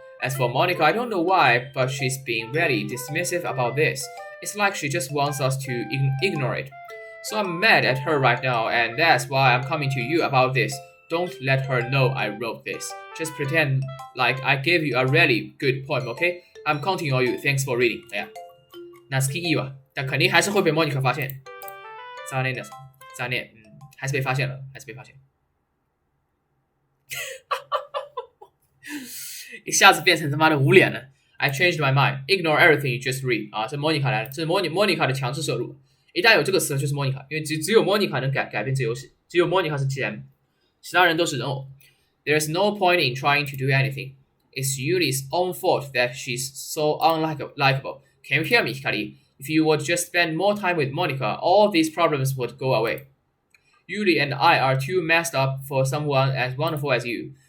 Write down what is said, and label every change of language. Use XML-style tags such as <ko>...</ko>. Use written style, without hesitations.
<en>As for Monica, I don't know why, but she's being really dismissive about this. It's like she just wants us to ignore it. So I'm mad at her right now, and that's why I'm coming to you about this. Don't let her know I wrote this. Just pretend like I gave you a really good poem, okay? I'm counting on you. Thanks for reading.</en> <zh>哎呀 ，Natsuki 意吧，但肯定还是会被 Monica 发现。残念，还是被发现了，一下子变成他妈的无脸了。</zh> <en>I changed my mind. Ignore everything you just read.</en> <zh>啊，这 Monica 来了，这是 Monica 的强制摄入。一旦有这个词，就是 Monica， 因为只有 Monica 能改变这游戏，只有 Monica 是 GM， 其他人都是人偶。</zh> <en>There's no point in trying to do anything. It's Yuli's own fault that she's so unlikable. Can you hear me, Hikari? If you would just spend more time with Monica, all these problems would go away. Yuli and I are too messed up for someone as wonderful as you.</en>